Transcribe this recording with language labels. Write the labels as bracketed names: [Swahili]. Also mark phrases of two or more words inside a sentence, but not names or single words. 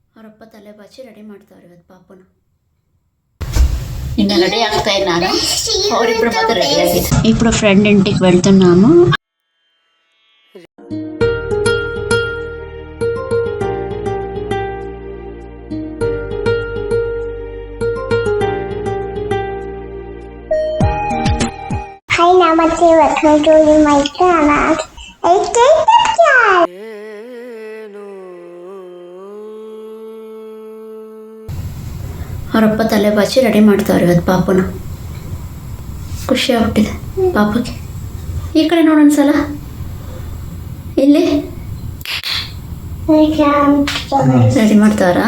[Kannada] ಅವರಪ್ಪ ತಲೆ ಬಾಚಿ ರೆಡಿ ಮಾಡ್ತಾವ್ರೆ ಇವತ್ತು ಪಾಪನ. ಇನ್ನು ರೆಡಿ ಆಗ್ತಾ ಇಲ್ಲ ನಾನು, ಅವರಿಬ್ರು ಮಾತ್ರ ರೆಡಿ ಆಗಿದೆ. [Telugu] ఇప్పుడు ఫ్రెండ్ ఇంటికి వెళ్తున్నాము. [English] Hi Namaste, welcome to my channel. [Kannada] ಅವರಪ್ಪ ತಲೆ ಬಾಚಿ ರೆಡಿ ಮಾಡ್ತಾವ್ರೆ ಇವತ್ತು ಪಾಪನ. ಖುಷಿ ಆಗ್ಬಿಟ್ಟಿದೆ ಪಾಪಕ್ಕೆ. ಈ ಕಡೆ ನೋಡೋಣ, ಇಲ್ಲಿ ರೆಡಿ ಮಾಡ್ತಾರಾ?